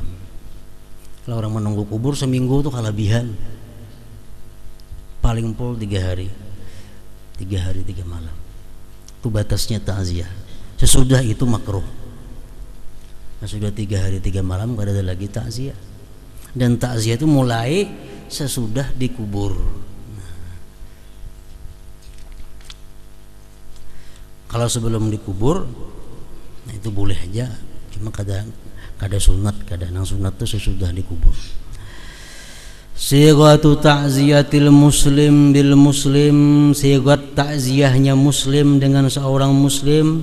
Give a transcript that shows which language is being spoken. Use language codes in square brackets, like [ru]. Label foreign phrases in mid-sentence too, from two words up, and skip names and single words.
[id] Kalau orang menunggu kubur seminggu itu kelebihan. Paling pol 3 hari 3 malam. Itu batasnya takziah. Sesudah itu makruh. Nah, sudah 3 hari 3 malam gak ada lagi takziah. Dan takziah itu mulai sesudah dikubur. [bjn] Kalau sebelum dikubur Nah, itu boleh aja, cuma kada sunat, kada nang sunat itu sesudah dikubur. [ar] صيغة تعزية المسلم بالمسلم, [id] sighat ta'ziyahnya muslim dengan seorang muslim.